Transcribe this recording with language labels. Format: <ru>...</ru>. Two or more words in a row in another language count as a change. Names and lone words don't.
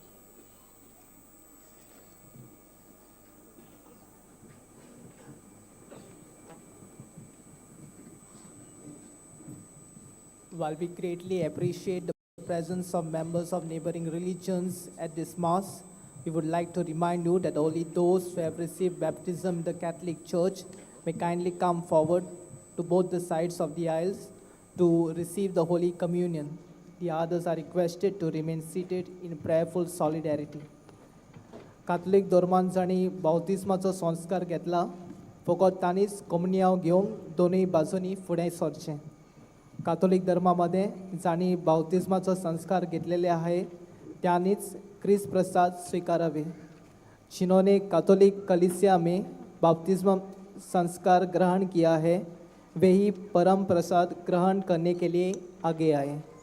<en>While we greatly appreciate the presence of members of neighboring religions at this Mass, we would like to remind you that only those who have received baptism in the Catholic Church may kindly come forward to both the sides of the aisles to receive the Holy Communion. The others are requested to remain seated in prayerful solidarity.</en> <kok>काथलिक धर्मांजांनी बावतिस्माचो संस्कार घेतला, फकत तांनीच कम्युनियाव घेवंक दोनूय बाजूंनी फुडें सरचें.</kok> <mr>काथोलिक धर्मामध्ये जाणी बावतिस्माचो संस्कार घेतलेले आहे त्यांनीच ख्रिस्त प्रसाद स्वीकारावे.</mr> <hi>जिन्होंने कैथोलिक कलीसिया में बपतिस्मा संस्कार ग्रहण किया है वे ही परम प्रसाद ग्रहण करने के लिए आगे आए.</hi>